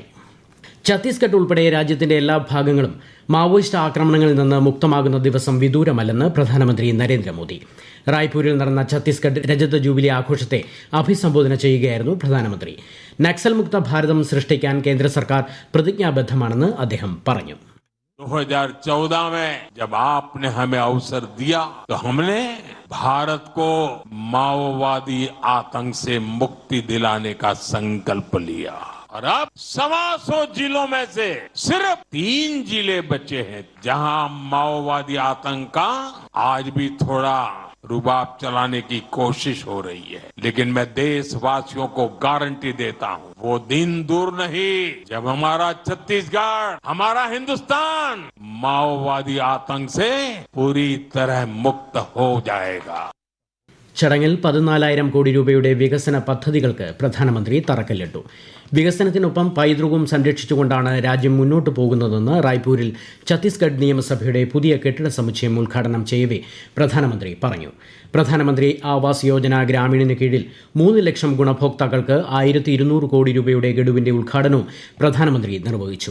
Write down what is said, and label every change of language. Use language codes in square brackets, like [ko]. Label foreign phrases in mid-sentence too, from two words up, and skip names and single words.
[ml] ഛത്തീസ്ഗഡ് ഉൾപ്പെടെ രാജ്യത്തിന്റെ എല്ലാ ഭാഗങ്ങളും മാവോയിസ്റ്റ് ആക്രമണങ്ങളിൽ നിന്ന് മുക്തമാകുന്ന ദിവസം വിദൂരമല്ലെന്ന് പ്രധാനമന്ത്രി നരേന്ദ്രമോദി. റായ്പൂരിൽ നടന്ന ഛത്തീസ്ഗഡ് രജത ജൂബിലി ആഘോഷത്തെ അഭിസംബോധന ചെയ്യുകയായിരുന്നു പ്രധാനമന്ത്രി. നക്സൽ മുക്ത ഭാരതം സൃഷ്ടിക്കാൻ കേന്ദ്ര സർക്കാർ പ്രതിജ്ഞാബദ്ധമാണെന്ന് അദ്ദേഹം പറഞ്ഞു. [hi] 2014 में जब आपने हमें अवसर दिया तो हमने भारत को माओवादी आतंक से मुक्ति दिलाने का संकल्प लिया और अब 125 जिलों में से सिर्फ 3 जिले बचे हैं जहां माओवादी आतंक का आज भी थोड़ा रुबाब चलाने की कोशिश हो रही है, लेकिन मैं देशवासियों को गारंटी देता हूं वो दिन दूर नहीं जब हमारा छत्तीसगढ़, हमारा हिंदुस्तान माओवादी आतंक से पूरी तरह मुक्त हो जाएगा. [ml] ചടങ്ങിൽ 14,000 കോടി രൂപയുടെ വികസന പദ്ധതികൾക്ക് പ്രധാനമന്ത്രി തറക്കല്ലിട്ടു. വികസനത്തിനൊപ്പം പൈതൃകവും സംരക്ഷിച്ചുകൊണ്ടാണ് രാജ്യം മുന്നോട്ടു പോകുന്നതെന്ന് റായ്പൂരിൽ ഛത്തീസ്ഗഡ് നിയമസഭയുടെ പുതിയ കെട്ടിട സമുച്ചയം ഉദ്ഘാടനം ചെയ്യവേ പ്രധാനമന്ത്രി പറഞ്ഞു. പ്രധാനമന്ത്രി ആവാസ് യോജന ഗ്രാമീണിന് കീഴിൽ 3 ലക്ഷം ഗുണഭോക്താക്കൾക്ക് 1,200 കോടി രൂപയുടെ ഗഡുവിന്റെ ഉദ്ഘാടനവും പ്രധാനമന്ത്രി നിർവഹിച്ചു.